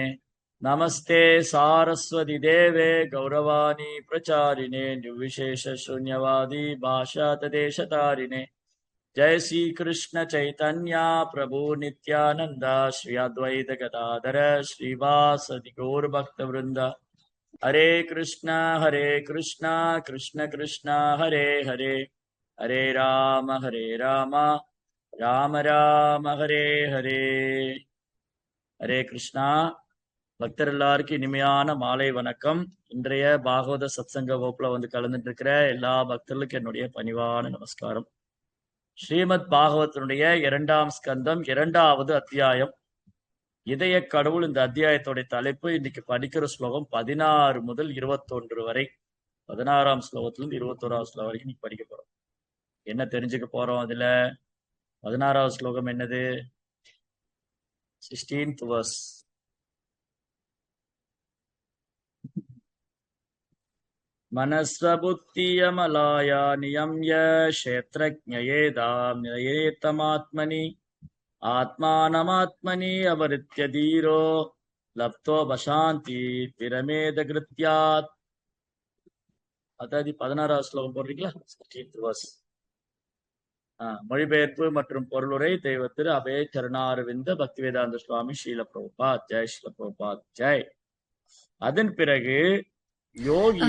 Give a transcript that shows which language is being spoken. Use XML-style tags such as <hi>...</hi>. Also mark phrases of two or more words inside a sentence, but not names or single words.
<sa>नमस्ते सारस्वती देवे गौरवाणी प्रचारिणे निर्विशेष शून्यवादी भाषा तदेशतारिणे। जय श्री कृष्ण चैतन्य प्रभु नित्यानंद श्री अद्वैत गदाधर श्रीवासदि गौर भक्त वृंद। हरे कृष्णा कृष्ण कृष्ण हरे हरे, हरे राम राम राम हरे हरे। हरे कृष्णा.</sa> <ta>பக்தர் எல்லாருக்கும் இனிமையான மாலை வணக்கம். இன்றைய பாகவத சத்சங்க வகுப்புல வந்து கலந்துட்டு இருக்கிற எல்லா பக்தர்களுக்கும் என்னுடைய பணிவான நமஸ்காரம். ஸ்ரீமத் பாகவதனுடைய 2ஆம் ஸ்கந்தம் 2வது அத்தியாயம் இதய கடவுள். இந்த அத்தியாயத்தோட தலைப்பு இன்னைக்கு படிக்கிற ஸ்லோகம் 16 முதல் 21 வரை. 16ஆம் ஸ்லோகத்திலிருந்து 21ஆவது ஸ்லோகம் வரைக்கும் இன்னைக்கு படிக்க போறோம். என்ன தெரிஞ்சுக்க போறோம் அதுல? 16வது ஸ்லோகம் என்னது?</ta> <en>16th verse.</en> <sa>मनस्वबुद्धियमलाया नियम्य क्षेत्रज्ञयेदाम् नियेतमात्मनि आत्मानमात्मनि अवरित्य धीरो लप्तो बशान्ति विरमेदकृत्यात्.</sa> <ta>அதாவது 16வது ஸ்லோகம் போடுறீங்களா?</ta> <en>16th verse.</en> <ta>மொழிபெயர்ப்பு மற்றும் பொருளுரை தெய்வ திரு அபய சரணாரவிந்த பக்திவேதாந்த சுவாமி ஸ்ரீல பிரபுபாத் ஜெய். ஸ்ரீல பிரபுபாத் ஜெய். அதன் பிறகு யோகி.</ta>